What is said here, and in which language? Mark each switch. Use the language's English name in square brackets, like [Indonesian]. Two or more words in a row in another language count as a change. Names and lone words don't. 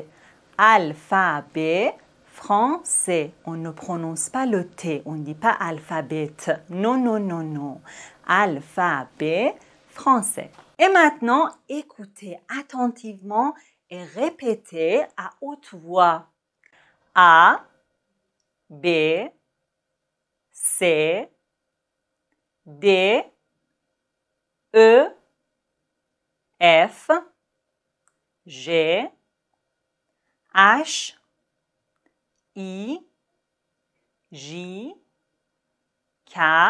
[French] Alphabet français. On ne prononce pas le T, on ne dit pas alphabet. Non, non, non, non. Alphabet français. Et maintenant, écoutez attentivement et répétez à haute voix. A, B, C, D, E, F, G, H, I, J, K,